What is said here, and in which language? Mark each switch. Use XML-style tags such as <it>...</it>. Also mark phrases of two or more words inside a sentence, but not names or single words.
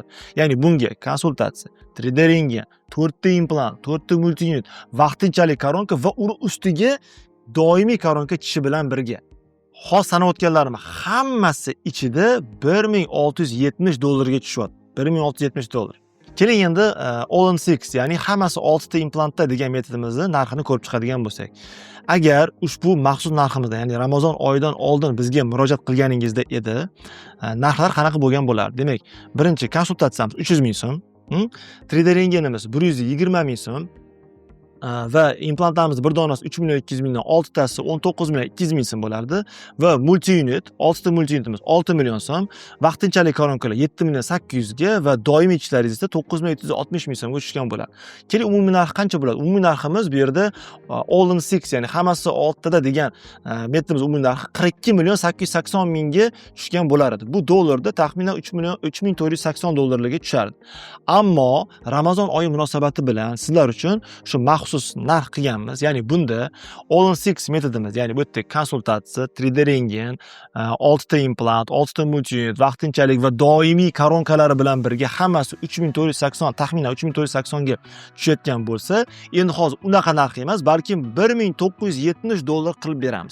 <uz>Ya'ni bunga konsultatsiya, 3D rentgen, 4 ta implant, 4 ta multiunit, vaqtinchalik koronka va uni ustiga doimiy koronka chishi bilan birga. Hozir sanab o'tganlarim hammasi ichida $1670 ga tushyapti. $1670. Keling endi all in 6, ya'ni hammasi 6 ta implantda degan metodimizni narxini ko'rib chiqadigan bo'lsak. Agar ushbu maxsus narximizda, ya'ni Ramazon oyidan oldin bizga murojaat qilganingizda edi, narxlar qanaqa bo'lgan bo'lardi? Demak, birinchi konsultatsiyamiz 300 ming so'm, 3D rentgenimiz 120 ming so'm va implantlarimiz bir donasi 3 million 200 mingdan 6 tasi 19 million 200 ming so'm bo'lardi va multi-unit 6 ta multi-unitimiz 6 million so'm, vaqtinchalik koronkalar 7 million 800 ga va doimiy ishlaringiz esa 9 million 760 ming so'mga tushgan bo'ladi. Keling, umumiy narx qancha bo'ladi? Umumiy narximiz bu yerda all in 6, ya'ni hammasi 6 tada degan metodimiz umumiy narxi 42 million 880 mingga tushgan bo'lar edi. Bu dollarda taxminan 3 million 3480 dollarlarga tushardi. Ammo Ramazon oyi munosabati bilan sizlar uchun shu maxsus narx qilganmiz. Ya'ni bunda all in 6 metodimiz, ya'ni bu yerda konsultatsiya, 3D rentgen, 6 ta implant, 6 ta multiunit, vaqtinchalik va doimiy koronkalari bilan birga hammasi 3480, taxminan 3480 ga tushayotgan bo'lsa, endi hozir unaqa narx emas, balkim $1970 qilib beramiz.</uz>